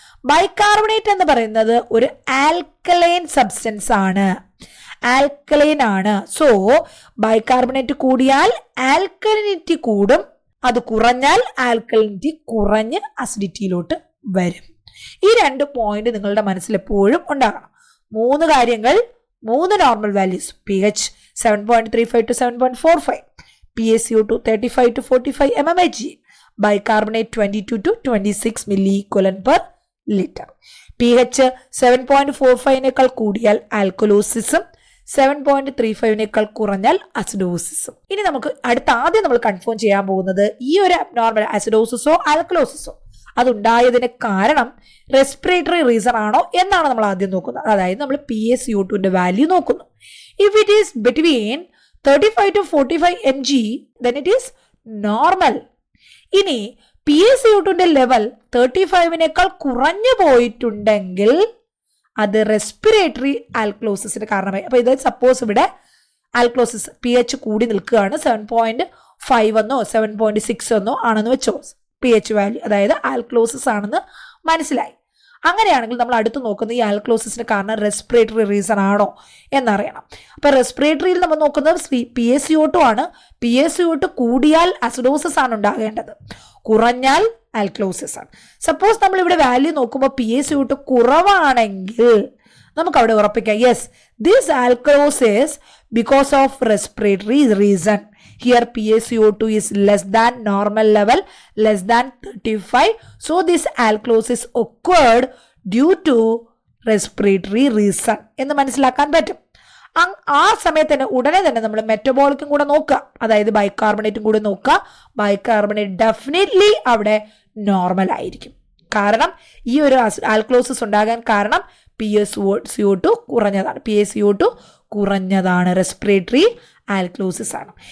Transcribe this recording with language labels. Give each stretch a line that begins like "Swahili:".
Malayalam: Bicarbonate എന്ന് പറയുന്നത് ഒരു ആൽക്കലൈൻ സബ്സ്റ്റൻസ് ആണ്, ആൽക്കലൈൻ ആണ്. സോ ബൈകാർബണേറ്റ് കൂടിയാൽ ആൽക്കലിനിറ്റി കൂടും, അത് കുറഞ്ഞാൽ ആൽക്കലിനിറ്റി കുറഞ്ഞ് അസിഡിറ്റിയിലോട്ട് വരും. ഈ 2 പോയിന്റ് നിങ്ങളുടെ മനസ്സിൽ എപ്പോഴും ഉണ്ടാകണം. 3 കാര്യങ്ങൾ,
English: 3 normal values: pH 7.35 to 7.45, PaCO2 35 to 45 mmHg, bicarbonate 22 to 26 milliequivalent per liter.
Malayalam: pH 7.45 കൂടിയാൽ ആൽക്കലോസിസും 7.35 കുറഞ്ഞാൽ അസിഡോസിസും. ഇനി നമുക്ക് ആദ്യം നമ്മൾ കൺഫേം ചെയ്യാൻ പോകുന്നത് ഈ ഒരു അബ്നോർമൽ അസിഡോസിസോ ആൽക്കലോസിസോ അതുണ്ടായതിന് കാരണം റെസ്പിറേറ്ററി റീസൺ ആണോ എന്നാണ് നമ്മൾ ആദ്യം നോക്കുന്നത്. അതായത് നമ്മൾ PaCO2 വാല്യൂ നോക്കുന്നു.
English: If it is between 35 to 45 mg, then it is normal.
Malayalam: ഇനി PaCO2 ലെവൽ 35 കുറഞ്ഞു പോയിട്ടുണ്ടെങ്കിൽ അത് റെസ്പിറേറ്ററി ആൽക്കലോസിസിന് കാരണമായി. അപ്പൊ ഇത് സപ്പോസ് ഇവിടെ ആൽക്കലോസിസ് pH കൂടി നിൽക്കുകയാണ്, 7.5 എന്നോ 7.6 എന്നോ ആണെന്ന് വെച്ചോ pH വാല്യൂ, അതായത് ആൽക്കലോസിസ് ആണെന്ന് മനസ്സിലായി. അങ്ങനെയാണെങ്കിൽ നമ്മൾ അടുത്ത് നോക്കുന്നത് ഈ ആൽക്കലോസിസിന് കാരണം റെസ്പിറേറ്ററി റീസൺ ആണോ എന്നറിയണം. അപ്പൊ റെസ്പിറേറ്ററിയിൽ നമ്മൾ നോക്കുന്നത് PaCO2 ആണ്. PaCO2 കൂടിയാൽ അസിഡോസിസ് ആണ് ഉണ്ടാകേണ്ടത്, കുറഞ്ഞാൽ ആൽക്കലോസിസ് ആണ്. സപ്പോസ് നമ്മൾ ഇവിടെ വാല്യൂ നോക്കുമ്പോൾ PaCO2 കുറവാണെങ്കിൽ നമുക്ക് അവിടെ ഉറപ്പിക്കാം,
English: Yes, this alkalosis because of respiratory reason. Here PaCO2 is less than normal level, less than 35. So this alkalosis occurred due to respiratory reason
Malayalam: എന്ന് മനസ്സിലാക്കാൻ പറ്റും. ആ സമയത്ത് തന്നെ ഉടനെ തന്നെ നമ്മൾ മെറ്റബോളിക്കും കൂടെ നോക്കുക, അതായത് ബൈകാർബണേറ്റും കൂടെ നോക്കുക. ബൈകാർബണേറ്റ് ഡെഫിനറ്റ്ലി അവിടെ നോർമൽ ആയിരിക്കും. കാരണം ഈ ഒരു ആൽക്കലോസിസ് ഉണ്ടാകാൻ കാരണം PaCO2 കുറഞ്ഞതാണ്, റെസ്പിറേറ്ററി ആൽക്കലോസിസ് ആണ്.